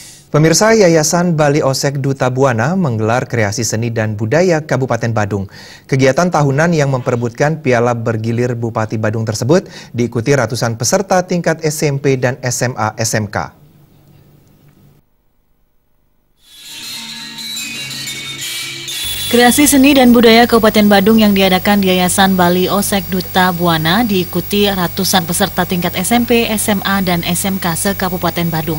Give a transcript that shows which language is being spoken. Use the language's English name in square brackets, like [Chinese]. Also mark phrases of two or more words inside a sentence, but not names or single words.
[Indonesian] Pemirsa, Yayasan Bali Osek Duta Buana menggelar kreasi seni dan budaya Kabupaten Badung. Kegiatan tahunan yang memperebutkan piala bergilir Bupati Badung tersebut diikuti ratusan peserta tingkat SMP dan SMA SMK. Kreasi seni dan budaya Kabupaten Badung yang diadakan di Yayasan Bali Osek Duta Buana diikuti ratusan peserta tingkat SMP, SMA, dan SMK se-Kabupaten Badung.